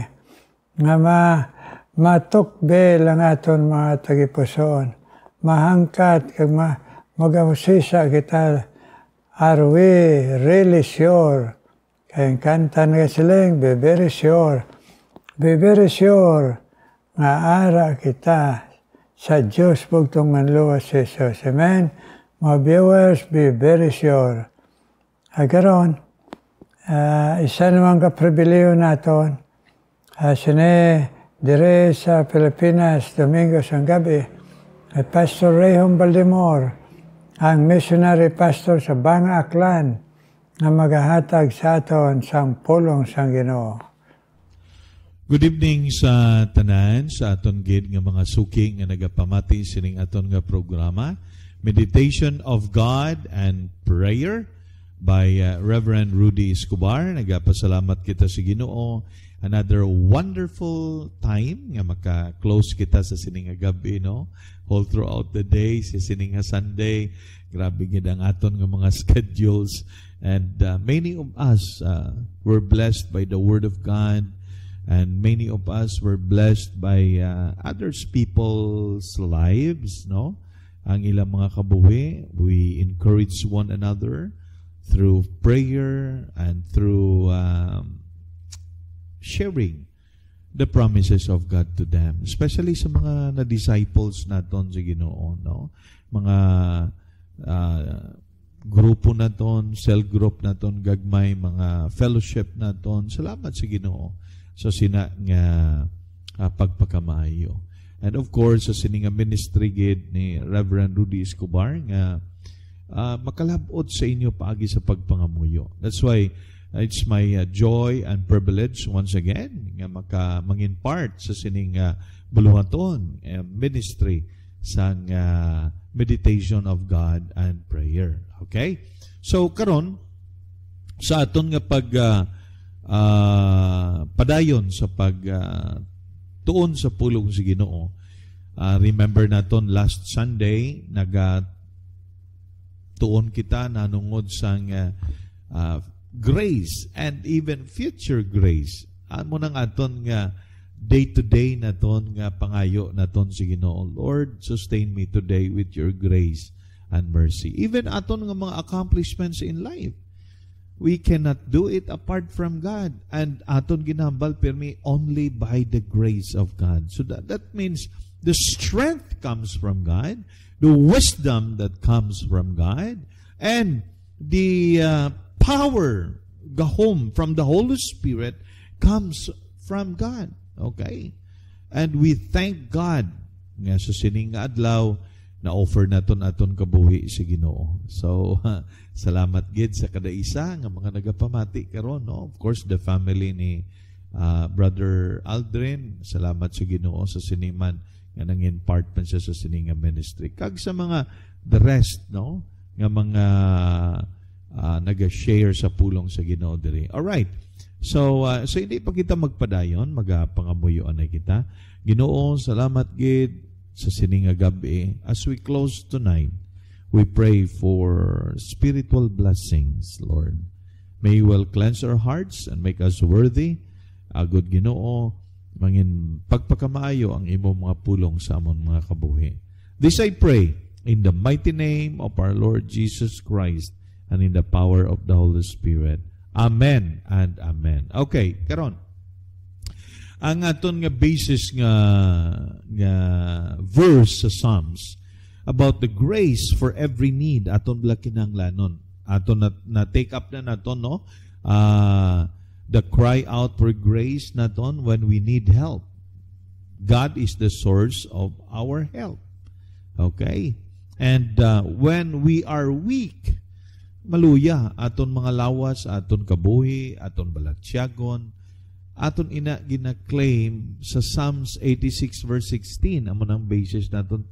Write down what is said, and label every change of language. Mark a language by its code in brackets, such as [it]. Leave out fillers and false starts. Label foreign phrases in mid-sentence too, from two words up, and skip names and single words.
[hil] Nga matukbe lang aton mga tagipusoon. Mahangkat kag magahusisa kita. [en] Are we really sure? [hil] Kaya kanta nga siling, [en] be very sure. Be very sure [hil] nga ara kita sa Diyos bugtong manluwas si Jesus. Amen? Mga viewers, [en] be very sure. [hil] Karon, isa naman kapribiliyo naton. Sine, dire sa Pilipinas, Domingo ang gabi, ay Pastor Rayhon Baldemor, ang [en] missionary pastor [hil] sa Banga, Aklan, na maghahatag sa aton sang pulong sang Ginoo. [en] Good evening [hil] sa tanan, sa aton gid nga mga suki nga nagapamati sining aton nga programa. [en] Meditation of God and Prayer by Reverend Rudy Escobar. [hil] Nagapasalamat kita sa Ginoo. [en] Another wonderful time [hil] nga maka-close kita sa sining nga gabi, no? [en] All throughout the day, [hil] sa sining nga Sunday. Grabe gid ang aton nga mga schedules. [en] And many of us were blessed by the Word of God. And many of us were blessed by others people's lives, [hil] no? Ang ilang mga kabuhi, [en] we encourage one another through prayer and through sharing the promises of God to them. [hil] Especially sa mga na-disciples naton sa Ginoo, no? Mga grupo naton, [en] cell group [hil] naton, gagmay, mga fellowship naton. Salamat sa Ginoo sa sina nga pagpakamaayo. [en] And of course, [hil] sa sininga ministry gid ni Reverend Rudy Escobar nga makalabot sa inyo paagi sa pagpangamuyo. [en] That's why it's my joy and privilege once again [hil] nga mangin part sa sining buluhaton ministry sang [en] meditation of God and prayer. Okay? [hil] So karon sa aton nga pag padayon sa pag tuon sa pulong sa Ginoo. Remember naton [en] last Sunday [hil] tuon kita nanungod sang [en] grace and even future grace. [hil] Amo nang aton nga day-to-day naton nga pangayo naton sa Ginoo. [en] Lord, sustain me today with your grace and mercy. Even [hil] aton nga mga [en] accomplishments in life, we cannot do it apart from God. And [hil] aton ginambal permi [en] only by the grace of God. So that means the strength comes from God, the wisdom that comes from God, and the power, gahom from the Holy Spirit comes from God. Okay? And we thank God [hil] nga sa sining nga adlaw na offer naton aton kabuhi sa Ginoo. So salamat gid sa kada isa nga mga nagapamati karon, no? [en] Of course the family [hil] ni Brother Aldrin, salamat sa Ginoo sa siniman nga nangin part man siya sa sininga ministry. Kag sa mga [en] the rest, [hil] no, nga mga naga-share sa pulong sa Ginoo diri. [en] All right. [hil] So hindi pa kita magpadayon, magapangamuyoan na kita. Ginoo, salamat gid sa sininga gabi. [en] As we close tonight, we pray for spiritual blessings, Lord. May you will cleanse our hearts and make us worthy. [hil] Agud Ginoo, mangin pagpakamaayo ang imong mga pulong sa amon mga kabuhi. [en] This I pray in the mighty name of our Lord Jesus Christ and in the power of the Holy Spirit. Amen and amen. Okay, [hil] karon. Ang aton nga basis nga verse sa Psalms [en] about the grace for every need [hil] aton bala kinahanglanon. Aton na take up na naton, no? [en] The cry out for grace naton when we need help. God is the source of our help. Okay? And when we are weak, [hil] maluya aton mga lawas, aton kabuhi, aton balatsyagon, aton gina-claim sa Psalms 86 verse 16, amo nang basis naton.